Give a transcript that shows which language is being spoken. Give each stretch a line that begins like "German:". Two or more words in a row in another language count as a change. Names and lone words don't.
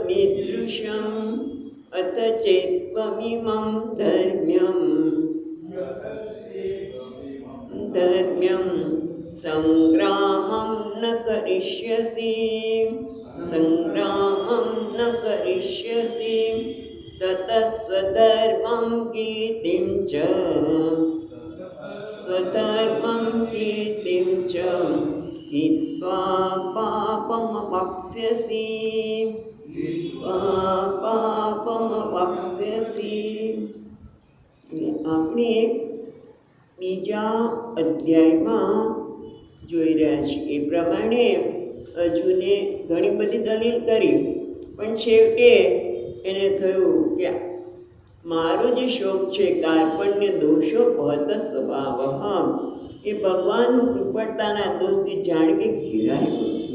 Sanskrit: યુદ્ધમીદૃશમ અથ ચેત્વમિમં ધર્મ્યમ સંગ્રામં ન કરિષ્યસી સંગ્રામં ન કરિષ્યસી તત સ્વધર્મં કીર્તિં ચ સ્વધર્મં કીર્તિં ચ हित्वा पापमवाप्स्यसि
Gujarati: એટલે આપણે બીજા અધ્યાયમાં જોઈ રહ્યા છીએ એ પ્રમાણે અર્જુને ઘણી બધી દલીલ કરી, પણ છેવટે એને થયું કે મારો જે શોક છે
Sanskrit: કાર્પણ્ય દોષો પહત સ્વભાવ
Gujarati: એ ભગવાનનું કૃપણતાના દોષથી જાણવી ઘેરાઈ ગયું છું.